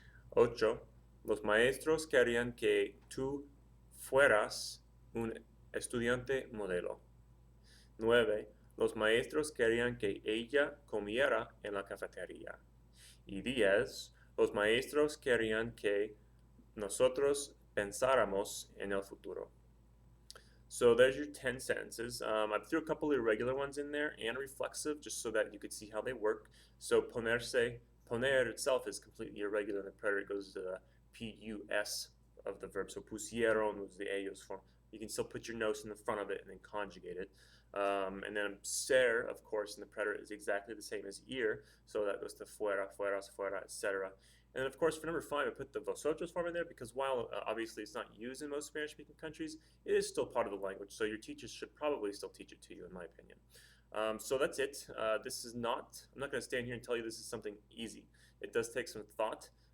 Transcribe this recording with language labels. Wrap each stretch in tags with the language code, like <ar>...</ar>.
<es>8, los maestros querían que tú fueras un estudiante modelo. 9, los maestros querían que ella comiera en la cafetería. Y 10, los maestros querían que nosotros pensáramos en el futuro.</es> <en>So there's your 10 sentences. I threw a couple of irregular ones in there and reflexive just so that you could see how they work. So ponerse, poner itself is completely irregular. The preterite goes to the P-U-S of the verb. So pusieron was the ellos form. You can still put your nos in the front of it and then conjugate it. And then ser, of course, in the preterite is exactly the same as ir. So that goes to</en> <es>fuera, fueras, fuera,</es> <en>etc. And of course, for number 5, I put the vosotros form in there because while obviously it's not used in most Spanish-speaking countries, it is still part of the language. So your teachers should probably still teach it to you, in my opinion. So that's it. This is not, I'm not going to stand here and tell you this is something easy. It does take some thought.</en>